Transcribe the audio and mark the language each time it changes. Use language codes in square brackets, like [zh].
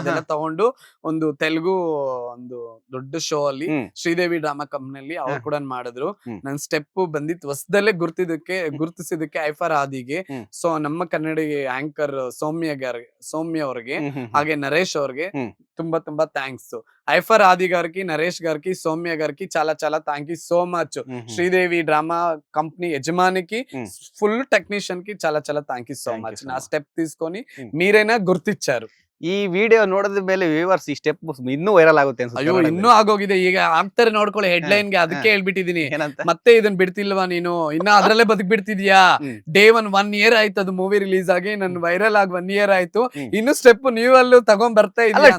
[kn] ಅದೆಲ್ಲ ತಗೊಂಡು ಒಂದು ತೆಲುಗು ಒಂದು ದೊಡ್ಡ ಶೋ ಅಲ್ಲಿ ಶ್ರೀದೇವಿ ಡ್ರಾಮಾ ಕಂಪ್ನಿಯಲ್ಲಿ ಅವ್ರು ಕೂಡ ಮಾಡಿದ್ರು. ನನ್ ಸ್ಟೆಪ್ ಬಂದಿತ್ತು ಹೊಸದಲ್ಲೇ ಗುರುತಿಸಿದಕ್ಕೆ ಐಫರ್ ಆದಿಗೆ, ಸೊ ನಮ್ಮ ಕನ್ನಡಿ ಆಂಕರ್ ಸೌಮ್ಯ ಅವ್ರಿಗೆ ಹಾಗೆ ನರೇಶ್ ಅವ್ರಿಗೆ ತುಂಬಾ ತುಂಬಾ ಥ್ಯಾಂಕ್ಸ್. [te] ఐఫర్ ఆది గారికి, నరేష్ గారికి, సౌమ్య గారికి చాలా చాలా thank you so much. Sridevi drama company యజమానికి, ఫుల్ టెక్నీషియన్ కి చాలా చాలా థ్యాంక్ యూ సో మచ్. నా స్టెప్ తీసుకొని మీరైనా గుర్తిచ్చారు. [kn] ಈ ವಿಡಿಯೋ ನೋಡಿದ ಮೇಲೆ ವ್ಯೂವರ್ಸ್ ಈ ಸ್ಟೆಪ್ ಇನ್ನೂ ವೈರಲ್ ಆಗುತ್ತೆ ಅನ್ಸುತ್ತೆ. ಅಯ್ಯೋ ಇನ್ನೂ ಆಗೋಗಿದೆ, ಈಗ ಆಗ್ತಾರೆ ನೋಡ್ಕೊಳ್ಳಿ ಹೆಡ್ಲೈನ್ ಗೆ, ಅದಕ್ಕೆ ಹೇಳ್ಬಿಟ್ಟಿದೀನಿ. ಮತ್ತೆ ಇದನ್ನ ಬಿಡ್ತಿಲ್ವಾ ನೀನು, ಇನ್ನ ಅದ್ರಲ್ಲೇ ಬದುಕ್ ಬಿಡ್ತಿದ್ಯಾ? ಡೇ 1 year ಆಯ್ತು ಅದು ಮೂವಿ ರಿಲೀಸ್ ಆಗಿ, ನನ್ ವೈರಲ್ ಆಗಿ 1 year ಆಯ್ತು, ಇನ್ನು ಸ್ಟೆಪ್ ನೀವಲ್ಲೂ ತಗೊಂಡ್ ಬರ್ತಾ ಇದ್ದೀರಾ.